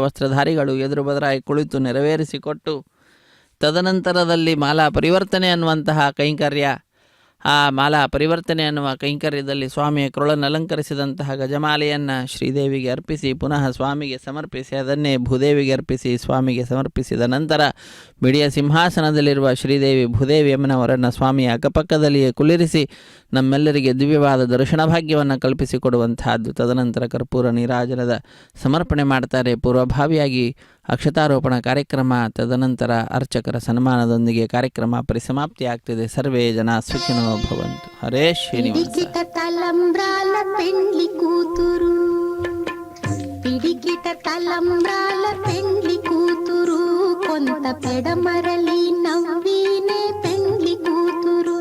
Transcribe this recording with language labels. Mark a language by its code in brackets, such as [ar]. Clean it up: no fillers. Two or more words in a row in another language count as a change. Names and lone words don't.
[kn] ವಸ್ತ್ರಧಾರಿಗಳು ಎದುರು ಬದರಾಗಿ ಕುಳಿತು ನೆರವೇರಿಸಿಕೊಟ್ಟು ತದನಂತರದಲ್ಲಿ ಮಾಲಾ ಪರಿವರ್ತನೆ ಅನ್ನುವಂತಹ ಕೈಂಕರ್ಯ, ಆ ಮಾಲಾ ಪರಿವರ್ತನೆ ಅನ್ನುವ ಕೈಂಕರ್ಯದಲ್ಲಿ ಸ್ವಾಮಿಯ ಕೊರಳನ್ನು ಅಲಂಕರಿಸಿದಂತಹ ಗಜಮಾಲೆಯನ್ನು ಶ್ರೀದೇವಿಗೆ ಅರ್ಪಿಸಿ ಪುನಃ ಸ್ವಾಮಿಗೆ ಸಮರ್ಪಿಸಿ ಅದನ್ನೇ ಭೂದೇವಿಗೆ ಅರ್ಪಿಸಿ ಸ್ವಾಮಿಗೆ ಸಮರ್ಪಿಸಿದ ನಂತರ ಬಿಡಿಯ ಸಿಂಹಾಸನದಲ್ಲಿರುವ ಶ್ರೀದೇವಿ ಭೂದೇವಿ ಅಮ್ಮನವರನ್ನು ಸ್ವಾಮಿಯ ಅಕ್ಕಪಕ್ಕದಲ್ಲಿಯೇ ಕುಳ್ಳಿರಿಸಿ ನಮ್ಮೆಲ್ಲರಿಗೆ ದಿವ್ಯವಾದ ದರ್ಶನ ಭಾಗ್ಯವನ್ನು ಕಲ್ಪಿಸಿಕೊಡುವಂತಹದ್ದು. ತದನಂತರ ಕರ್ಪೂರ ನೀರಾಜನದ ಸಮರ್ಪಣೆ ಮಾಡ್ತಾರೆ. ಪೂರ್ವಭಾವಿಯಾಗಿ ಅಕ್ಷತಾರೋಪಣ ಕಾರ್ಯಕ್ರಮ, ತದನಂತರ ಅರ್ಚಕರ ಸನ್ಮಾನದೊಂದಿಗೆ ಕಾರ್ಯಕ್ರಮ ಪರಿಸಮಾಪ್ತಿ ಆಗ್ತಿದೆ. [sa] सर्वे जन सुखिनो भवन्तु। हरे श्रीनिवास. [te] పిడికిట తలంబ్రాల పెండ్లి కూతురు, పిడికిట తలంబ్రాల పెండ్లి కూతురు, కొంత పెడమరలి నవ్వినే పెండ్లి కూతురు.